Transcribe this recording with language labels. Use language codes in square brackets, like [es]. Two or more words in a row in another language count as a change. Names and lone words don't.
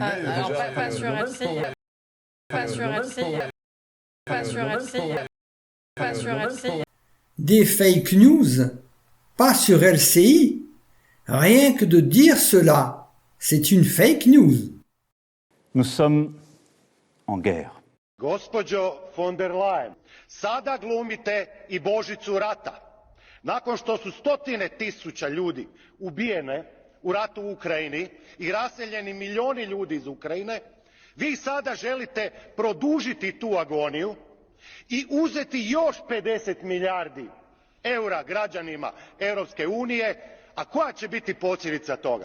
[fr] Pas sur LCI. Pas sur LCI. Pas sur LCI. Pas sur LCI. Des [en] fake news? [fr] Pas sur LCI? Rien que de dire cela, c'est une [en] fake news. [fr] Nous sommes en guerre. [hr] Gospođo von der Leyen, sada glumite i Božicu rata. Nakon što su stotine tisuća ljudi ubijene u ratu u Ukrajini i raseljeni milijuni ljudi iz Ukrajine, vi sada želite produžiti tu agoniju i uzeti još 50 milijardi eura građanima Europske unije, a koja će biti posljedica toga?